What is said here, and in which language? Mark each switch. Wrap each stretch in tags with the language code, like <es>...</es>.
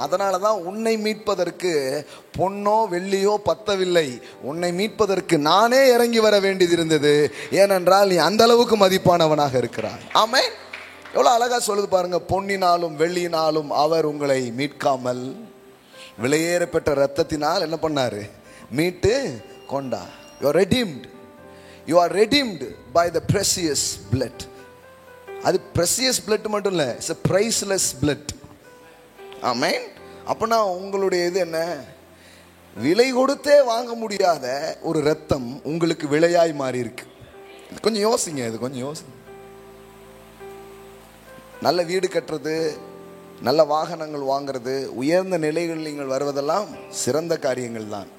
<ta>அதனால தான் உன்னை மீட்பதற்கு பொன்னோ வெள்ளியோ பத்தவில்லை, உன்னை மீட்பதற்கு நானே இறங்கி வர வேண்டியது இருந்தது. ஏனென்றால் நீ அந்த அளவுக்கு மதிப்பானவனாக இருக்கிறாய். ஆமென். எவ்வளவு அழகா சொல்லுது பாருங்க, பொன்னினாலும் வெள்ளியினாலும் அவர் உங்களை மீட்காமல் விலையேற பெற்ற ரத்தத்தினால் என்ன பண்ணாரு, மீட்டு கொண்டா.</ta> <en>You are redeemed. You are redeemed by the precious blood.</en> <ta>அது</ta> <en>precious blood</en> <ta>மட்டும் இல்லை,</ta> <en>it's a priceless blood.</en> <ta>ஆமென். அப்பனா உங்களுடைய இது என்ன, விலை கொடுத்தே வாங்க முடியாத ஒரு ரத்தம் உங்களுக்கு விலையாய் மாறி இருக்கு. இது கொஞ்சம் யோசிங்க, இது கொஞ்சம் யோசிங்க. நல்ல வீடு கட்டுறது, நல்ல வாகனங்கள் வாங்கிறது, உயர்ந்த நிலைகளில் நீங்கள் வருவதெல்லாம் சிறந்த காரியங்கள் தான்.</ta>